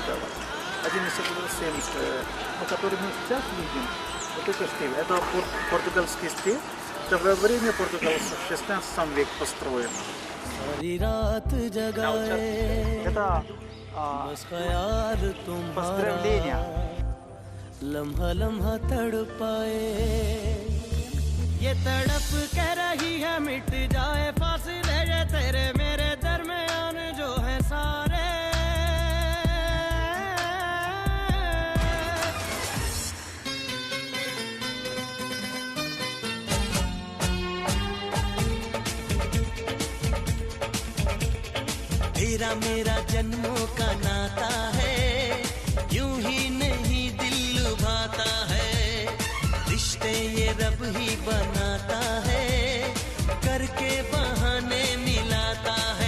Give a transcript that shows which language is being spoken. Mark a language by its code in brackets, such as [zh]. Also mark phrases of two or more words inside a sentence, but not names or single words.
[ru] Один из этого 7, который мы сейчас видим. Вот это стиль. Это португальский стиль. Это во время португальцев в 16 веке построен. Это поздравление. [hi] लम्हा लम्हा तड़पाए ये तड़प के रही है मिट जाए फासले ये तेरे मेरे दरमियान जो है सारे तेरा मेरा जन्मों का नाता है यूं ही नहीं दिल लुभाता है रिश्ते ये रब ही बनाता है करके बहाने मिलाता है